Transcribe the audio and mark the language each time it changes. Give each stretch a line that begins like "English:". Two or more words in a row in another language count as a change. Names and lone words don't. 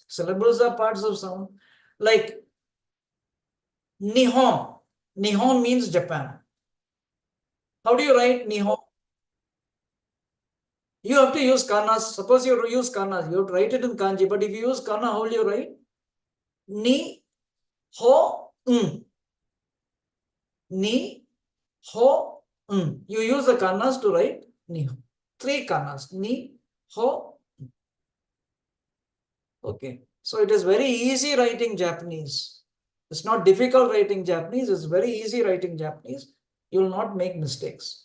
English: Syllables are parts of sound. Like Nihon. Nihon means Japan. How do you write Nihon? You have to use kanas. Suppose you use kanas, you write it in kanji. But if you use kana, how will you write? Ni, ho, Ni, ho, You use the kanas to write Nihon. 3 kanas. Ni, ho. Okay. So it is very easy writing Japanese. It's not difficult writing Japanese. It's very easy writing Japanese. You will not make mistakes.